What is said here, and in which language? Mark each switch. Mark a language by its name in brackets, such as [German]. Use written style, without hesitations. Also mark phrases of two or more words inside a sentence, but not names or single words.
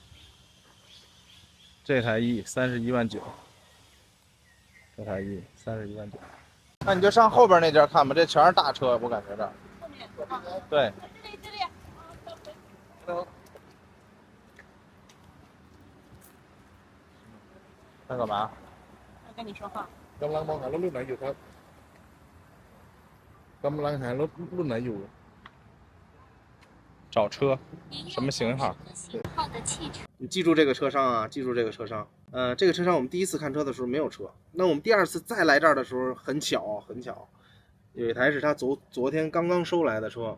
[Chinese] 这台 E31万9。这台 E31万9。那你就上后边那家看吧，这全是大车，我感觉这。后面多少？对。这里。在干嘛？我跟你说话。 [Thai] กำลังมองหารถรุ่นไหนอยู่ครับกำลังหารถรุ่นไหนอยู่ [Chinese] 找车，什么型号？你记住这个车商啊，记住这个车商。这个车商我们第一次看车的时候没有车，那我们第二次再来这儿的时候，很巧，有一台是他昨天刚刚收来的车。